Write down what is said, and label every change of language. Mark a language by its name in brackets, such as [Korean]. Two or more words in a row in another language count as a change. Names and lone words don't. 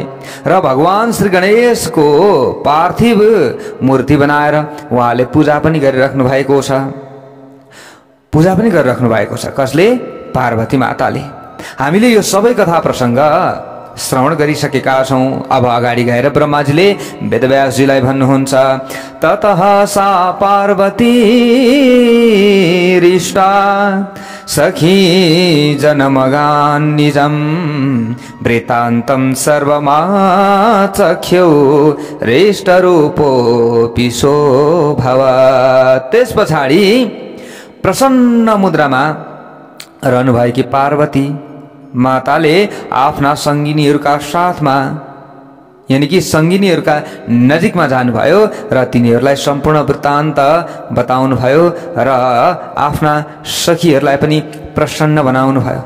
[Nepali] र भगवान श्री गणेशको पार्थिव मूर्ति बनाएर उहाँले पूजा पनि गरिराख्नु भएको छ। पूजा पनि गरिराख्नु भएको छ। कसले? पार्वती माताले। हामीले यो सबै कथा प्रसङ्ग श्रवण गरिसकेका छौँ। अब अगाडि गएर ब्रह्माजीले वेदव्यासजीलाई भन्नुहुन्छ, [Sanskrit] ततः सा पार्वती रिष्टा सखी जनमगान् निजं वृत्तान्तं सर्वमाचख्यौ रेष्टरूपोऽपि सोऽभवत्। [Nepali] त्यस पछाडि प्रसन्न मुद्रामा रहनुभएकी पार्वती माताले आफ्ना सङ्गिनीहरूका साथमा, यानि कि सङ्गिनीहरूका नजिकमा जानुभयो र तिनीहरूलाई सम्पूर्ण वृत्तान्त बताउनु भयो र आफ्ना सखीहरूलाई पनि प्रसन्न बनाउनु भयो।